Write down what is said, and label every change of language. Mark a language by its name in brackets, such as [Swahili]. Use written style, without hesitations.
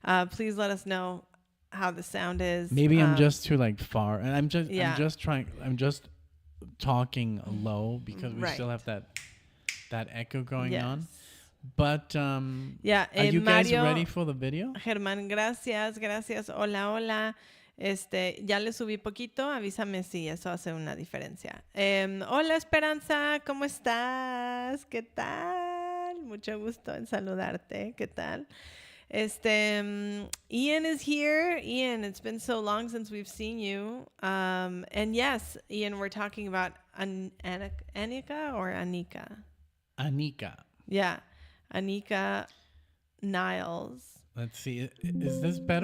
[English] Please let us know how the sound is. Maybe I'm just too like far, and I'm just talking low because we still have that echo going on. But are you guys ready for the video? [Spanish] Germán, gracias. Hola, hola. Ya le subí poquito, avísame si eso hace una diferencia. Hola Esperanza, ¿cómo estás? ¿Qué tal? Mucho gusto en saludarte. ¿Qué tal? [English] Ian is here. Ian, it's been so long since we've seen you. And yes, Ian, we're talking about Annika or Anika? Anika. Yeah, Anika Niles. Let's see. Is this better?